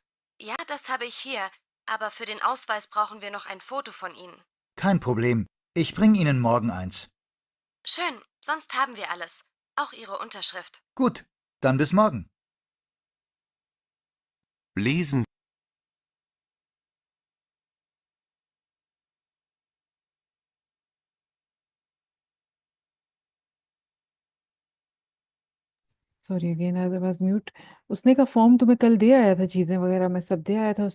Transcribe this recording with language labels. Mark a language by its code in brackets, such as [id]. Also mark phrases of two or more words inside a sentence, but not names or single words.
[de] Ja, das habe ich hier. Aber für den Ausweis brauchen wir noch ein Foto von Ihnen. Kein Problem. Ich bringe Ihnen morgen eins. Schön, sonst haben wir alles. Auch Ihre Unterschrift. Gut, dann bis morgen. Lesen [en] Sorry again, I was mute. [hi] उसने कहा फॉर्म तुम्हें कल दे आया था, चीज़ें वगैरह मैं सब दे आया था।